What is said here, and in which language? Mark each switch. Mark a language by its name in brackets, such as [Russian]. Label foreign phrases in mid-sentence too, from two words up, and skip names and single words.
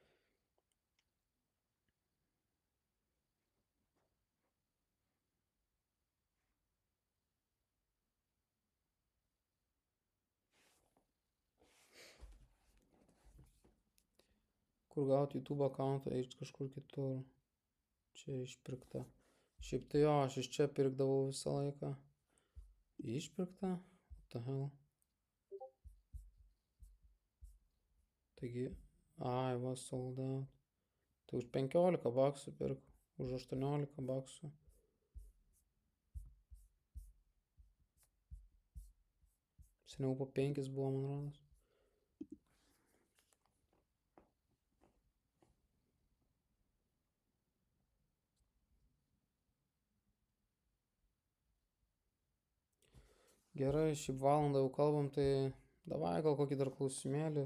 [Lithuanian] Kur gauti YouTube accountą, eiti kažkur kitur. Čia išpirkta. Šiaip tai jo, aš iš čia pirkdavau visą laiką. Išpirkta? [English] What the hell? [Lithuanian] Taigi, ai, va, [English] sold out. [Lithuanian] Tai už 15 baksų pirk, už 18 baksų. Seniau po 5 buvo, man rodos. Gerai, šiaip valandą jau kalbam, tai davai gal kokį dar klausimėlį.